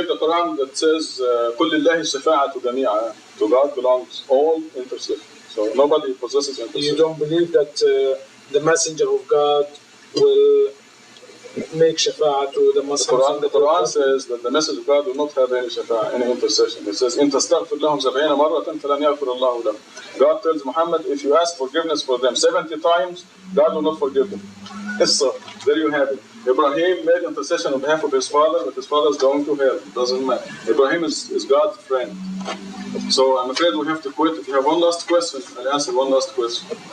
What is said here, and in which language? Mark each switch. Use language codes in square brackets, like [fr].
[en] We believe the Quran that says, [ar] كل الله الشفاعة جميعا. [en] To God belongs all intercession. So nobody possesses intercession. You don't believe that the messenger of God will make shafa'ah to the Muslims? The Quran says that the message of God will not have any shafa'ah, any intercession. It says, [ar] إن تستغفر لهم 70 مرة فلن يغفر الله لهم. [en] God tells Muhammad, if you ask forgiveness for them 70 times, God will not forgive them. So there you have it. Ibrahim made intercession on behalf of his father, but his father is going to hell. It doesn't matter. Ibrahim is God's friend. So I'm afraid we have to quit. If you have one last question, I'll answer one last question.